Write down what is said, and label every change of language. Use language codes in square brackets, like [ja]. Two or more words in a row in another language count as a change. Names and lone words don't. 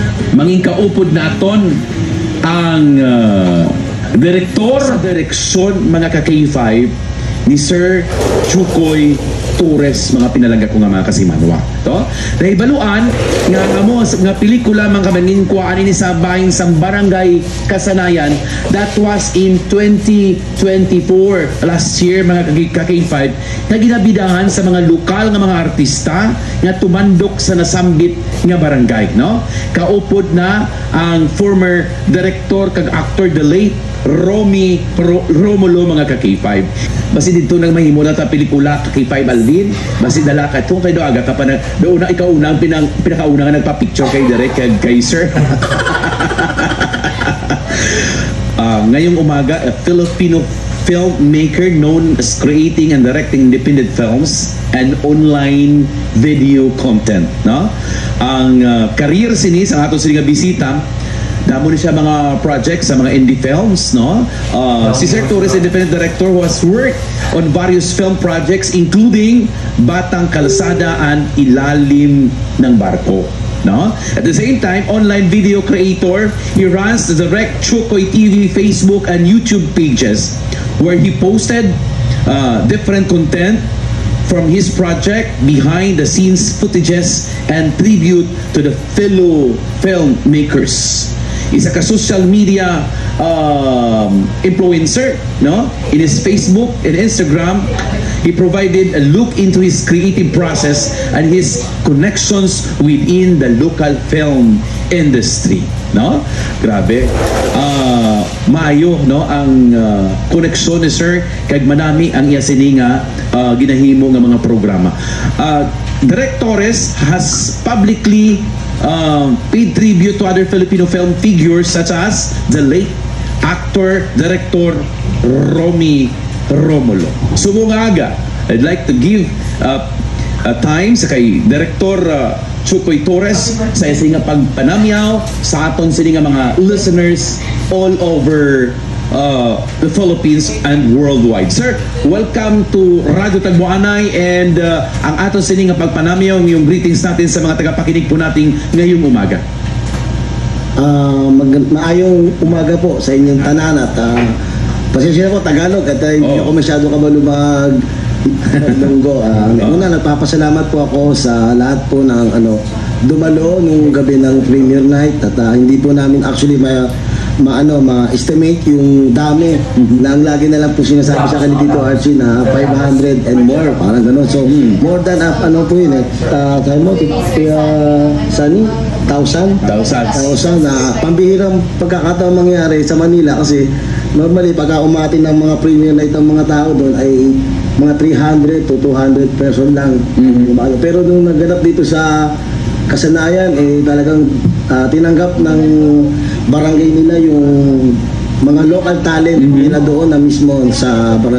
[hil] manging kaupod naton ang direktor sa direksyon mga ka-K5 ni Sir Chukoy Torres, mga pinalaga ko nga mga kasimanwa. To? Nahibaluan nga mo nga pelikula mga kamanin ko ani ni sa bahin sa Barangay Kasanayan. [en] That was in 2024 last year [hil] mga ka-K5 na ginabidahan sa mga lokal nga mga artista nga tumandok sa nasambit nga barangay, no? Kaupod na ang [en] former director [hil] kag actor [en] the late [hil] Romy Romulo mga ka-K5. Basi dito nang mahimo na ta pelikula ka-K5 Alvin, basi dala ka to kay do aga ka pa na do una ikaw una ang pinakauna nga nagpa-picture kay direct kay sir. [tl] Ngayong umaga, [en] a Filipino filmmaker known as creating and directing independent films and online video content, no? [hil] Ang career sini sa ato sini nga bisita, damo ni siya mga projects sa mga indie films, no? [en] Si Sir Torres, independent director who has worked on various film projects including Batang Kalsada and Ilalim ng Barko, no? At the same time, online video creator, he runs the Direct Chukoy TV Facebook and YouTube pages where he posted different content from his project, behind the scenes footages and tribute to the fellow filmmakers. [hil] Isa ka [en] social media influencer, [hil] no? [en] In his Facebook and Instagram, he provided a look into his creative process and his connections within the local film industry, no? [hil] Grabe. Maayo, no, ang koneksyon ni Sir kag manami ang iya sini nga ginahimo nga mga programa. [en] Direct Torres has publicly paid tribute to other Filipino film figures such as the late actor, director Romy Romulo. [hil] Sumungaga, [en] I'd like to give time [hil] sa kay Director Chukoy Torres sa isinga pagpanamyaw sa aton sini nga mga listeners [en] all over the Philippines and worldwide. Sir, welcome to Radio Tagbuanay and [hil] ang aton sini nga pagpanamyaw, [tl] yung greetings natin sa mga tagapakinig po nating ngayong umaga. [hil] Maayong umaga po sa inyong tanan [tl] at pasensya po Tagalog at hindi ako masyado [hil] kabalo maglunggo. [tl] Una, nagpapasalamat po ako sa lahat po ng dumalo nung gabi ng premiere night at hindi po namin actually ma-estimate yung dami na ang lagi na lang po sinasabi sa kanila dito Archie na [en] 500 and more, [tl] parang gano'n. So [en] more than [tl] po yun tayo mo Sunny 1,000 na pambihirang pagkakataon mangyari sa Manila kasi normally pagka umatin ng mga [en] premiere night [tl] ng mga tao doon ay mga [en] 300 to 200 person [tl] lang. Pero nung naganap dito sa Kasanayan talagang tinanggap ng barangay nila yung mga [en] local talent [tl] nila doon na mismo sa barangay.